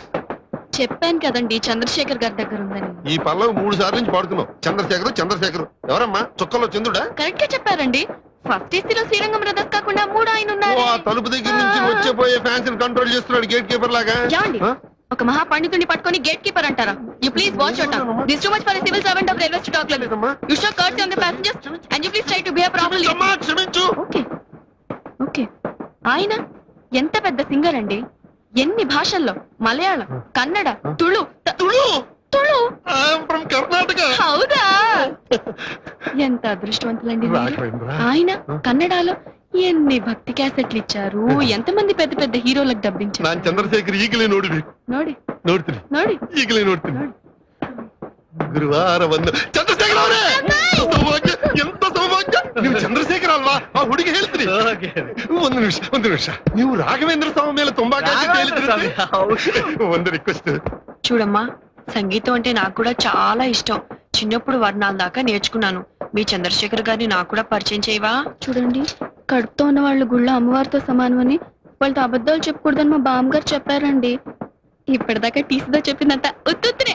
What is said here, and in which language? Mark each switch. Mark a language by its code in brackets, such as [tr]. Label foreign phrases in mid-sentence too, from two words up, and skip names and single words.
[te] చెప్పాను కదండి చంద్రశేఖర్ గారి దగ్గర ఉందని. ఈ పల్లవి 3 సార్లు నుంచి పాడుతున్నావు. చంద్రశేఖర్ చంద్రశేఖర్ ఎవరమ్మా? చుక్కలో చంద్రుడా? కరెక్ట్ గా చెప్పారండి. ఫస్ట్ ఏసీలో శ్రీరంగం బ్రదర్స్ కాకుండా 3 ఆయన ఉన్నారు. తలుపు దగ్గర నుంచి వచ్చేపోయే [en] fans control [te] చేస్తున్నాడు [en] gate keeper [te] లాగా. ఏమండి ఒక మహా పండితుడిని పట్టుకొని [en] gate keeper [te] అంటారా? [en] you please watch your tongue. this too much for a civil servant of railway to talk like this. you show courtesy on the passengers and you please try to behave properly. [te] క్షమించు. [en] okay okay. [te] ఆయన ఎంత పెద్ద సింగర్ అండి. ఎన్ని భాషల్లో, మలయాళం, కన్నడ, తుళు తుళు [en] from Karnataka. [te] హౌదా, ఎంత అదృష్టవంతులండి మీరు. ఆయన కన్నడలో ఎన్ని భక్తి క్యాసెట్లు ఇచ్చారు, ఎంతమంది పెద్ద పెద్ద హీరోలకు డబ్బించారు. [kn] ನಾನು ಚಂದ್ರಶೇಖರ್ ಈಗಲೇ ನೋಡ್ತೀನಿ ನೋಡಿ ಈಗಲೇ ನೋಡ್ತೀನಿ. ಗುರುವಾರ ಬಂದು ಚಂದ್ರಶೇಖರ್ ಅವರೇ, ಸೌಭಾಗ್ಯ, ಎಂತ ಸೌಭಾಗ್ಯ. ನೀವು ಚಂದ್ರಶೇಖರ್ ಅಲ್ವಾ? ಆ ಹುಡುಗಿ ಹೇಳ್ತೀನಿ. ಒಂದು ನಿಮಿಷ ನೀವು ರಾಘವೇಂದ್ರ ಸ್ವಾಮಿ ಮೇಲೆ ತುಂಬಾ ಒಂದು ರಿಕ್ವೆಸ್ಟ್. [te] చూడమ్మా, సంగీతం అంటే నాకు కూడా చాలా ఇష్టం. చిన్నప్పుడు వర్ణాల దాకా నేర్చుకున్నాను. మీ చంద్రశేఖర్ గారిని నాకు కూడా పరిచయం చేయవా? చూడండి, కడుపుతో ఉన్న వాళ్ళు గుళ్ళో అమ్మవారితో సమానమని, వాళ్ళతో అబద్ధాలు చెప్పకూడదని మా బామ్మగారు చెప్పారండి. ఇప్పటిదాకా టీసీతో చెప్పిందంత ఉత్తునే.